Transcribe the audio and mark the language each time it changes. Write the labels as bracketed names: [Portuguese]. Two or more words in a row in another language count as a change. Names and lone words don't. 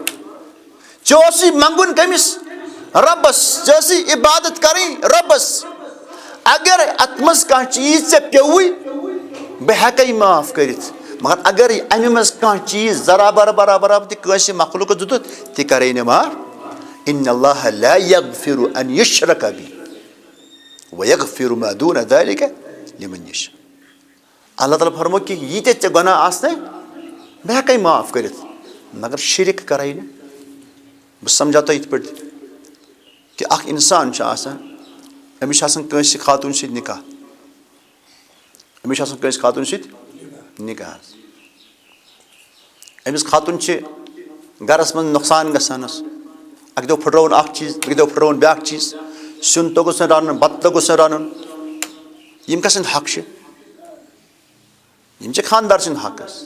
[Kashmiri] ژےٚ اوسُے منٛگُن کٔمِس؟ رۄبس. ژےٚ ٲسٕے عبادت کرٕنۍ رۄبس. اگر اتھ منٛز کانٛہہ چیٖز ژےٚ پیوٚوُے, بہٕ ہٮ۪کے معاف کٔرِتھ, مگر اگر امہ مز کانٛہہ چیز ذرا برابر تہ مخلوق دتت تہ کرے نہ معاف [Arabic] ان اللہ لا یغفر ان یشرک بہ ویغفر ما دون ذلک لمن یشاء. [Kashmiri] اللہ تعالیٰ فرمو کہ یہ تے گناہ آسنے بہ ہیکے معاف کرت مگر شرک کرے نہ. بہ سمجھا تو یت پٲٹھۍ کہ اخ انسان چھ آسان أمِس چھُ آسان کٲنٛسہِ خاتوٗن سۭتۍ نکاح أمِس چھُ آسان کٲنٛسہِ خاتوٗن سۭتۍ نکاح أمِس خاتوٗن چھِ گرس منٛز نۄقصان گژھان اکہِ دۄہ پھٕٹرووُن اکھ چیٖز بیٚکہِ دۄہ پھٕٹرووُن بیٛاکھ چیٖز سیُن توٚگُس نہٕ رنُن بتہٕ توٚگُس نہٕ رنُن یِم کس سٕنٛدۍ حق چھِ یِم چھِ خانٛدار سٕنٛدۍ حق حظ.